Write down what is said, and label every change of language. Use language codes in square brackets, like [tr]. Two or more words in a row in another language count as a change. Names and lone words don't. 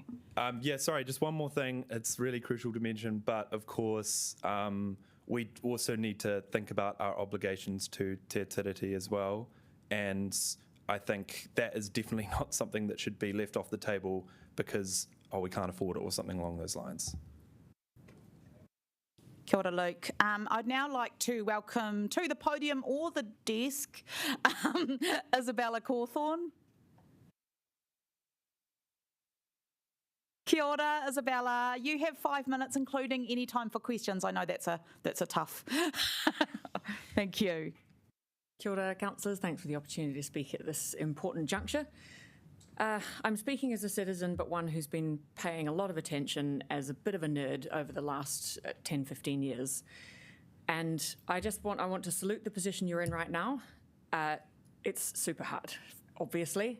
[en] Yeah, sorry, just one more thing. It's really crucial to mention, but of course, we also need to think about our obligations to Te Tiriti as well, and I think that is definitely not something that should be left off the table because, we can't afford it or something along those lines. [mi] Kia ora, Luke. [en] I'd now like to welcome to the podium or the desk Isabella Cawthorne. [mi] Kia ora, Isabella. [en] You have 5 minutes, including any time for questions. I know that's a tough. Thank you. [mi] Kia ora, [en] councillors. Thanks for the opportunity to speak at this important juncture. I'm speaking as a citizen, but one who's been paying a lot of attention as a bit of a nerd over the last 10, 15 years. And I want to salute the position you're in right now. It's super hard, obviously.